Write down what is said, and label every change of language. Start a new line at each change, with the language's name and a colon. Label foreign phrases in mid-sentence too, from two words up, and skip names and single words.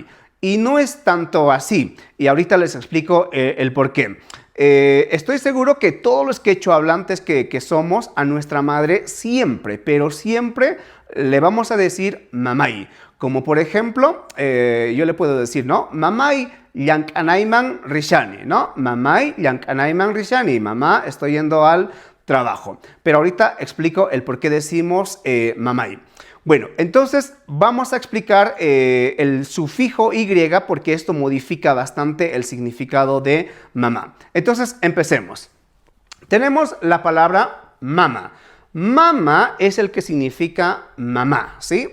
Spanish: Y no es tanto así. Y ahorita les explico el por qué. Estoy seguro que todos los quechohablantes que somos, a nuestra madre siempre, pero siempre le vamos a decir mamay. Como por ejemplo, yo le puedo decir, ¿no?
Quechua: Mamay llankanayman rishani, ¿no? Mamay llankanayman rishani.
Spanish: Mamá, estoy yendo al trabajo. Pero ahorita explico el por qué decimos mamay. Bueno, entonces vamos a explicar el sufijo y porque esto modifica bastante el significado de mamá. Entonces, empecemos. Tenemos la palabra mama. Mama es el que significa mamá, ¿sí?